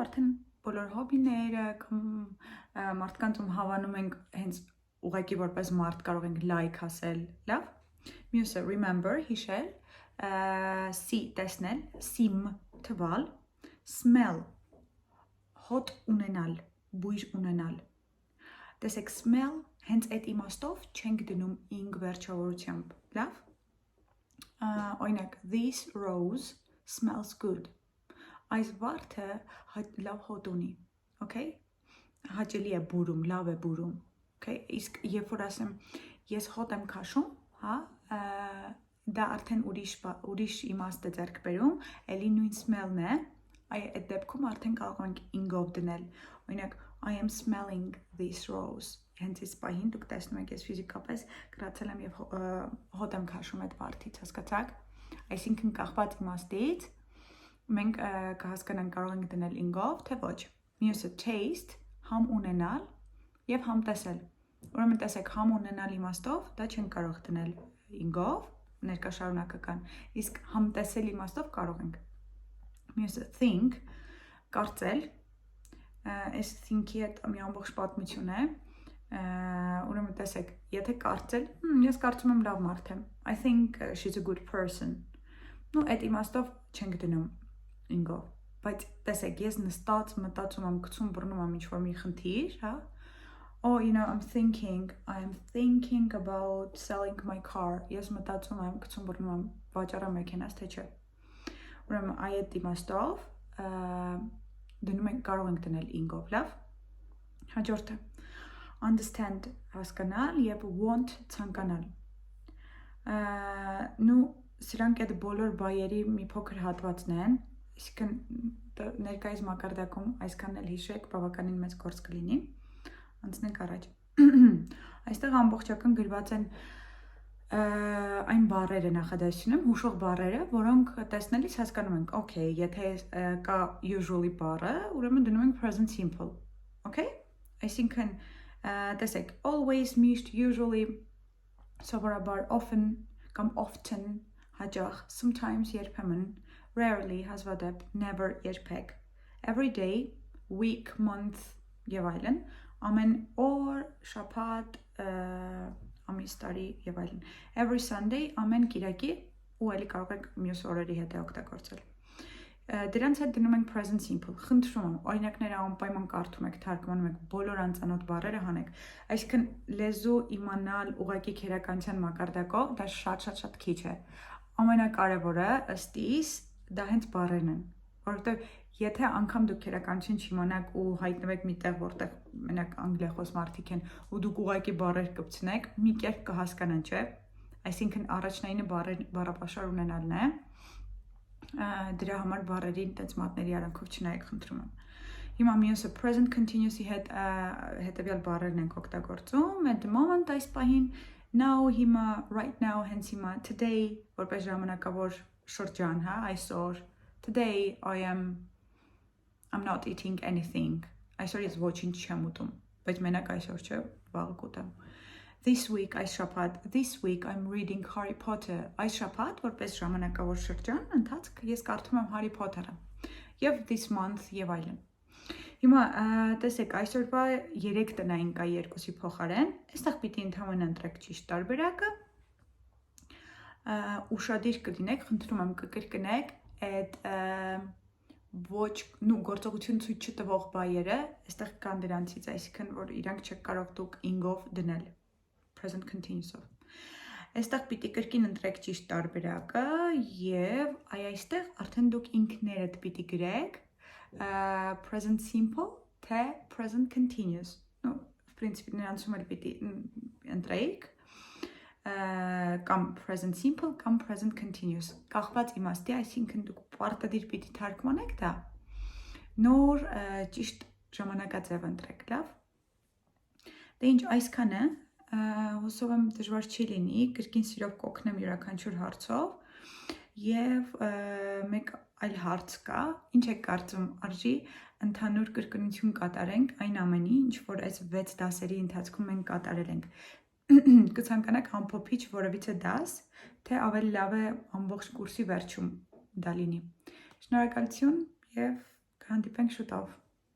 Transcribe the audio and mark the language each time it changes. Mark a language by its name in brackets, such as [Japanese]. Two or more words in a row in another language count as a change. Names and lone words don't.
[Armenian] արդեն բոլոր հոբիները կամ մարդկանց ում հավանում ենք հենց ուղղակի որպես մարդ կարող ենք like ասել, լավ։ Մյուսը remember, հիշել, see տեսնել, sim թվալ, smell հոտ ունենալ, բույր ունենալ։ Տեսեք smell հենց այդ իմաստով չենք դնում ing վերջավորությամբ, լավ։ Օրինակ [English] this rose smells good։ [Armenian] Այս վարդը լավ հոտ ունի, okay։ Հաճելի է բուրում, լավ է բուրում։ Okay, իսկ երբ որ ասեմ ես հոտ եմ քաշում, հա, դա արդեն ուրիշ իմաստ է ձեռք բերում, էլի նույն smell-ն է, այդ դեպքում արդեն կարող ենք ing-ով դնել։ Օրինակ [English] I am smelling this rose։ [Armenian] Հենց այս պահին դուք տեսնում եք ես ֆիզիկապես գրացել եմ եւ հոտ եմ քաշում այդ վարդից, հասկացաք։ Այսինքն կախված իմաստից մենք կհասկանանք կարող ենք դնել ing-ով, թե ոչ։ Մյուսը taste, համ ունենալ եւ համ տեսել։ Ուրեմն տեսեք, համ ունենալ իմաստով դա չենք կարող դնել ing-ով, ներկա շարունակական, իսկ համ տեսել իմաստով կարող ենք։ Մյուսը think, կարծել, այս think-ի հետ մի ամբողջ պատմություն է։ Ուրեմն տեսեք, եթե կարծել, ես կարծում եմ լավ մարդ եմ, [English] I think she's a good person։ [Armenian] Այդ իմաստով չենք դնում ing-ով, բայց տեսեք, ես նստած մտածում եմ, գցում բռնում եմ ինչ-որ մի խնդիր, հա։ [English] Oh, you know, I'm thinking about selling my car։ [Armenian] Ես մտածում եմ, գցում բռնում եմ վաճառեմ մեքենաս, թե չէ։ Ուրեմն այդ իմաստով դնում ենք, կարող ենք դնել ing-ով, լավ։ Հաջորդը understand հասկանալ եւ want ցանկանալ։ Սրանք այդ բոլոր բայերի մի փոքր հատվածն են, այսինքն ներկայիս մակարդակում այսքանն էլ հիշեք, բավականին մեծ գործ կլինի։ Անցնենք առաջ։ Այստեղ ամբողջական գրված են այն բառերը նախադասությունում, հուշող բառերը, որոնք տեսնելիս հասկանում ենք, okay, եթե կա usually բառը, ուրեմն դնում ենք [English] present simple, [Armenian] okay։ Այսինքն տեսեք, always, միշտ, usually, սովորաբար, often կամ often, հաճախ, sometimes, երբեմն, rarely, հազվադեպ, never, երբեք, [English] every day, week, month [Armenian] եւ այլն, ամեն օր, շաբաթ, ամիս, տարի եւ այլն, [English] every Sunday, [Armenian] ամեն կիրակի ու էլի կարող եք մյուս օրերի հետ օգտագործել։ Դրանց հետ դնում ենք [English] present simple, [Armenian] խնդրում եմ, օրինակները անպայման կարդում եք, թարգմանում եք, բոլոր անծանոթ բառերը հանեք, այսինքն լեզու իմանալ ուղղակի քերականության մակարդակով դա շատ քիչ է։ Ամենակարևորը ըստ իս դա հենց բառերն են, որովհետեւ եթե անգամ դուք քերականություն չիմանաք ու հայտնվեք մի տեղ, որտեղ մենակ անգլիախոս մարդիկ են ու դուք ուղղակի բառեր կպցնեք, մի կերպ կհասկանան, չէ՞։ Այսինքն առաջնայինը բառապաշար ունենալն է։ Դրա համար բառերին տենց մատների արանքով չնայեք, խնդրում եմ։ Հիմա մյուսը [English] present continuous- [Armenian] ի հետ հետևյալ բառերն ենք օգտագործում, [English] at the moment [Armenian] այս պահին, [English] now հիմա, right now [Armenian] հենց հիմա, [English] today [Armenian] որպես ժամանակավոր շրջան, հա, այսօր, [English] today I'm not eating anything, [Armenian] այսօր ես ոչինչ չեմ ուտում, բայց մենակ այսօր չէ, վաղը կուտեմ։ [English] This week [Armenian] այս շաբաթ, [English] this week I'm reading Harry Potter, [Armenian] այս շաբաթ որպես ժամանակավոր շրջան, ընթացք ես կարդում եմ Harry Potter-ը, եւ [English] this month [Armenian] եւ այլն։ Հիմա տեսեք, այսօրվա 3 տնային կա 2-ի փոխարեն, այստեղ պիտի ընդհանրապես ընտրեք ճիշտ տարբերակը։ Ուշադիր կլինեք, խնդրում եմ կկրկնեք այդ ոչ գործողություն ցույց չտվող բայերը, այստեղ կան դրանցից, այսինքն որ իրանք չեք կարող դուք ing-ով դնել, [English] present continuous- [Armenian] ով։ Այստեղ պիտի կրկին ընտրեք ճիշտ տարբերակը եւ այստեղ արդեն դուք ինքներդ պիտի գրեք [English] present simple [Armenian] թե [English] present continuous։ [Russian] Ну, в принципе, [Armenian] նրանցում էլ պիտի ընտրեիք կամ [English] present simple [Armenian] կամ [English] present continuous։ [Armenian] Կախված իմաստի, այսինքն դուք պարտադիր պիտի թարգմանեք դա։ Նոր ճիշտ ժամանակաձև ընտրեք, լավ։ Դե ինչ, այսքանը, հուսով եմ դժվար չի լինի, կրկին սիրով կօգնեմ յուրաքանչյուր հարցով եւ մեկ այլ հարց կա, ինչ եք կարծում, արժի ընդհանուր կրկնություն կատարենք այն ամենի, ինչ որ այս 6 դասերի ընթացքում մենք կատարել ենք։ Կցանկանաք ամփոփիչ որևիցե դաս, թե ավելի լավ է ամբողջ կուրսի վերջում դա լինի։ Շնորհակալություն եւ կհանդիպենք շուտով։